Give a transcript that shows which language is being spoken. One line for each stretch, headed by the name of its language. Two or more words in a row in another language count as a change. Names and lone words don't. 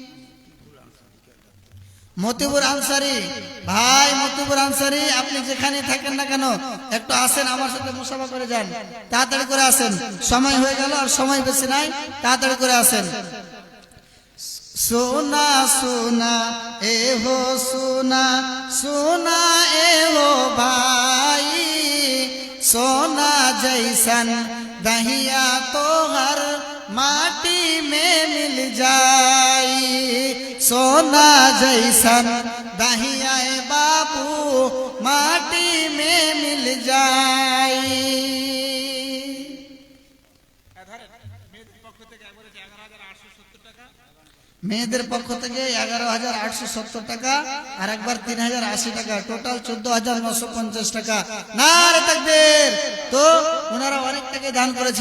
Bangla: মতিবুর আনসারী ভাই, মতিবুর আনসারী, আপনি যেখানে থাকেন না কেন একটু আসেন, আমার সাথে মুসাফা করে যান। তাড়াতাড়ি করে আসেন, সময় হয়ে গেল, আর সময় বেশি নাই, তাড়াতাড়ি করে আসেন।
Bhojpuri: सोना सोना ए हो सोना, सोना ए हो भाई, सोना जैसन दहिया तो हर माटी में मिल जाई, सोना जैसन दहिया बाबू माटी में मिल जाई।
Bangla: মেয়েদের পক্ষ থেকে 11,870 টাকা, আর একবার 3,080 টাকা, টোটাল 14,950 টাকা। নারে তাকবীর। তো ওনারা অনেক টাকা দান করেছে।